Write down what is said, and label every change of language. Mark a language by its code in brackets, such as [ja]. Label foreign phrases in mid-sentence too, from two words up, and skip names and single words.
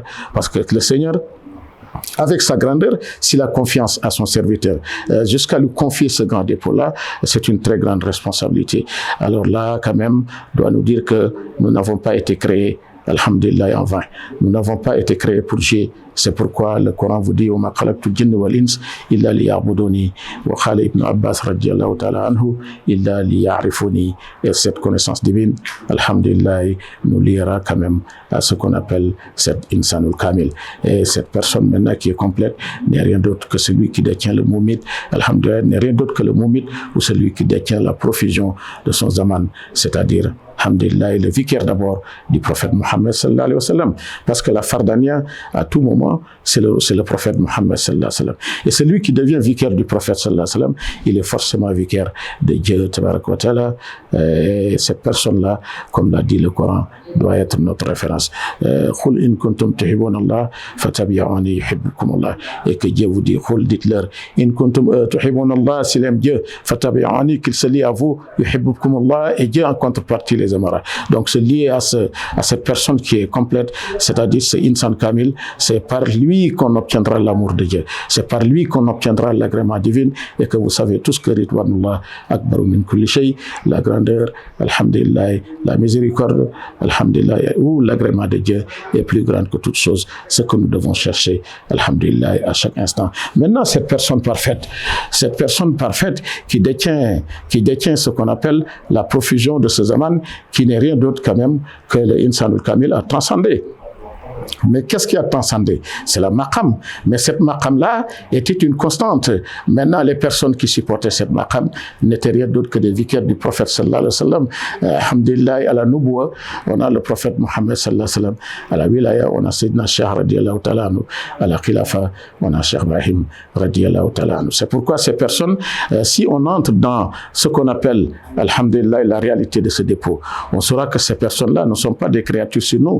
[fr] Parce que le Seigneur, avec sa grandeur, s'il a confiance à son serviteur, jusqu'à lui confier ce grand dépôt-là, c'est une très grande responsabilité. Alors là, quand même, doit nous dire que nous n'avons pas été créés, alhamdulillah, en vain. Nous n'avons pas été créés pour jouer. C'est pourquoi le Coran vous dit [ar] وَمَا خَلَقْتُ الْجِنَّ وَالْإِنسَ إِلَّا لِيَعْبُدُونِي وَقَالَ Ibn Abbas رضي الله تعالى عنه إِلَّا لِيَعْرِفُونِي. [fr] Et cette connaissance divine, alhamdulillah, nous liera quand même à ce qu'on appelle cet [ar] الإنسان الكامل. [fr] Et cette personne maintenant qui est complète n'est rien d'autre que celui qui détient le mumit, alhamdulillah, n'est rien d'autre que le mumit ou celui qui détient la profusion de son zaman, c'est-à-dire, alhamdulillah, le vicaire d'abord du prophète Mohammed [ar] صلى الله عليه وسلم. [fr] Parce que la fardania, à tout moment, c'est le prophète Mohammed [ar] صلى الله عليه وسلم. [fr] Et celui qui devient vicaire du prophète [ar] صلى الله عليه وسلم, [fr] il est forcément vicaire de Dieu, [ar] تبارك وتعالى. [fr] Et cette personne-là, comme l'a dit le Coran, doit être notre référence. [ar] قل إن كنتم تحبون الله فاتبعوني يحببكم الله. [fr] Et que Dieu vous dit, khul, dites-leur, [ar] إن كنتم تحبون الله, [fr] s'il aime Dieu, fatabi'uni, qu'il se lie à vous, [ar] يحببكم الله, [fr] et Dieu en contrepartie les aimera. Donc se lier à cette personne qui est complète, c'est-à-dire c'est [ar] إنسان كامل, [fr] c'est par lui qu'on obtiendra l'amour de Dieu, c'est par lui qu'on obtiendra l'agrément divin, et que vous savez tous que [ar] رضوان الله أكبر من كل شيء, [fr] la grandeur, alhamdulillah, la miséricorde, alhamdulillah, ou l'agrément de Dieu est plus grande que toute chose, ce que nous devons chercher, alhamdulillah, à chaque instant. Maintenant, cette personne parfaite qui détient ce qu'on appelle la profusion de ce zaman, qui n'est rien d'autre quand même que l' [ar] الإنسان الكامل [fr] a transcendé. Mais qu'est-ce qui a transcendé? C'est la maqam. Mais cette maqam-là était une constante. Maintenant, les personnes qui supportaient cette maqam n'étaient rien d'autre que des vicaires du prophète [ar] صلى الله عليه وسلم. [fr] Alhamdulillah, à la Nubuwa, on a le prophète Mohammed [ar] صلى الله عليه وسلم. [fr] À la Wilaya, on a Sayyidina Cheikh [ar] رضي الله تعالى عنه. [fr] À la Khilafa, on a Cheikh Ibrahim [ar] رضي الله تعالى عنه. [fr] C'est pourquoi ces personnes, si on entre dans ce qu'on appelle, alhamdulillah, la réalité de ce dépôt, on saura que ces personnes-là ne sont pas des créatures sur nous.